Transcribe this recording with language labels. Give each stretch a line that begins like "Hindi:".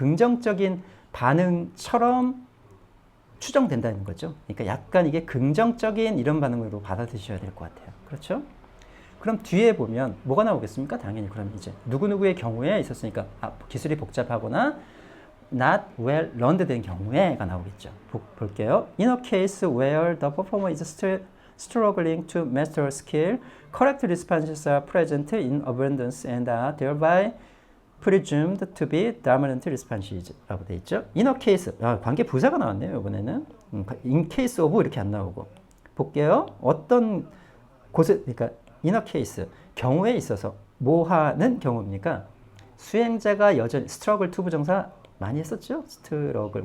Korean: 긍정적인 반응처럼 추정된다는 거죠. 그러니까 약간 이게 긍정적인 이런 반응으로 받아들이셔야 될 것 같아요. 그렇죠? 그럼 뒤에 보면 뭐가 나오겠습니까? 당연히 그럼 이제 누구누구의 경우에 있었으니까 기술이 복잡하거나
English: not well learned
Korean: 된 경우에가 나오겠죠. 볼게요.
English: In a case where the performer is still struggling to master a skill, correct responses are present in abundance and are thereby presumed to be dominant responses
Korean: 라고 되어 있죠.
English: In a case,
Korean: 관계 부사가 나왔네요. 이번에는
English: in case of
Korean: 이렇게 안 나오고 볼게요. 어떤 곳에, 그러니까
English: in a case,
Korean: 경우에 있어서 뭐 하는 경우입니까? 수행자가 여전히 struggle to 부정사 많이 했었죠? 스트러글.